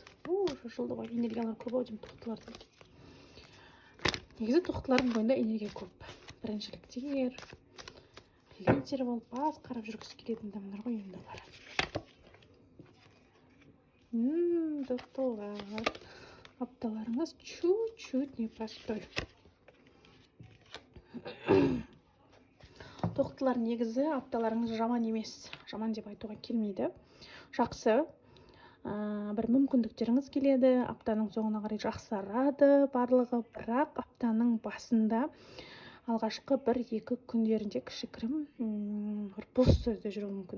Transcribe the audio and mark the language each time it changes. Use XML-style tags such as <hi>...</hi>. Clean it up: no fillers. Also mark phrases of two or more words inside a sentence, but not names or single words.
<kk>Шашылды ғой, энергиялар көп ау деймін тоқтылардың. Негізі тоқтылардың бойында энергия көп. Біріншіліктер, лидер болып басқарып жүргісі келетін адамдар ғой енді бар. Тоқтылар апталарыңыз</kk> <ru>чуть-чуть непростой.</ru> <kk>Тоқтылар негізі апталарыңыз жаман емес. Жаман деп айтуға келмейді. Жақсы. Бір мүмкіндіктеріңіз келеді. Аптаның соңына қарай жақсарады барлығы, бірақ аптаның басында алғашқы 1-2 күндерінде кішігірім бос сөзде жүруі мүмкін.</kk>